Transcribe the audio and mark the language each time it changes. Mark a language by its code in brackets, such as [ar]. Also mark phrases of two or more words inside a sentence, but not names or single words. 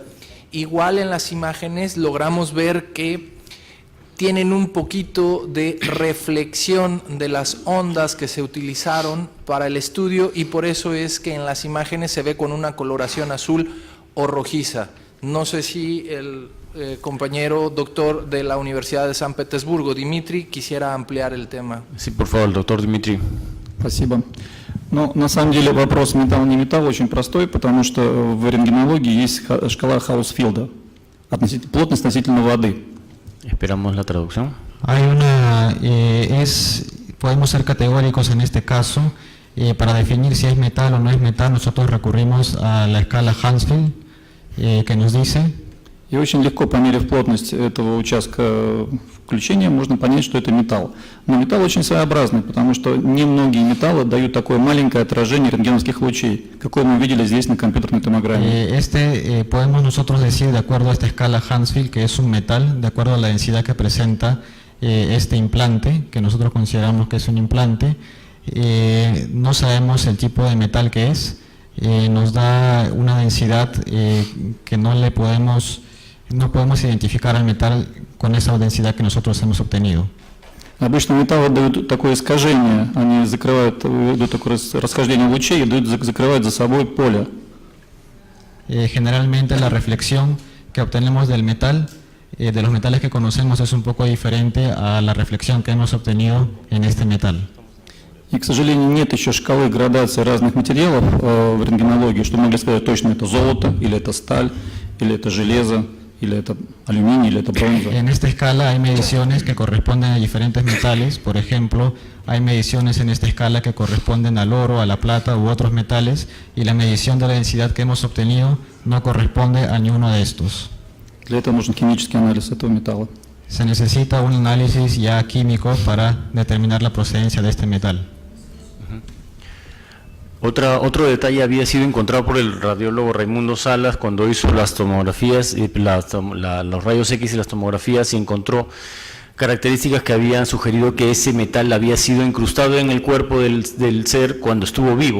[es] Igual en las imágenes logramos ver que tienen un poquito de reflexión de las ondas que se utilizaron para el estudio y por eso es que en las imágenes se ve con una coloración azul o rojiza. No sé si el compañero doctor de la Universidad de San Petersburgo, Dmitry, quisiera ampliar el tema. Sí, por favor, doctor Dmitry. [ru] Спасибо. Но на самом деле вопрос металл не металл очень простой, потому что в рентгенологии есть шкала Хаусфилда, плотность относительно воды. [es] Esperamos la traducción. Hay podemos ser categóricos en este caso. Para definir si es metal o no es metal, nosotros recurrimos a la escala Hansfield, que nos dice. [ru] И очень легко, померив плотность этого участка включения, можно понять, что это металл. Но металл очень своеобразный, потому что немногие металлы дают такое маленькое отражение рентгеновских лучей, какое мы видели здесь на компьютерной томограмме. [es] Podemos nosotros decir, de acuerdo a esta escala Hansfield, que es un metal, de acuerdo a la densidad que presenta este implante, que nosotros consideramos que es un implante. No sabemos el tipo de metal que es, nos da una densidad que no podemos identificar al metal con esa densidad que nosotros hemos obtenido. [ru] Обычно металлы дают такое искажение, они дают такое расхождение лучей и закрывают за собой поле. [es] Generalmente la reflexión que obtenemos del metal, de los metales que conocemos, es un poco diferente a la reflexión que hemos obtenido en este metal. [ru] И, к сожалению, нет еще шкалы градации разных материалов в рентгенологии, что могли сказать точно, это золото, или это сталь, или это железо, или это aluminio, или это bronza. [es] En esta escala hay mediciones que corresponden a diferentes metales. Por ejemplo, hay mediciones en esta escala que corresponden al oro, a la plata u otros metales, y la medición de la densidad que hemos obtenido no corresponde a ninguno de estos. [ru] Для этого нужен химический анализ этого металла. [es] Se necesita un análisis ya químico para determinar la procedencia de este metal. Otro detalle había sido encontrado por el radiólogo Raimundo Salas cuando hizo las tomografías, los rayos X y las tomografías, y encontró características que habían sugerido que ese metal había sido incrustado en el cuerpo del ser cuando estuvo vivo.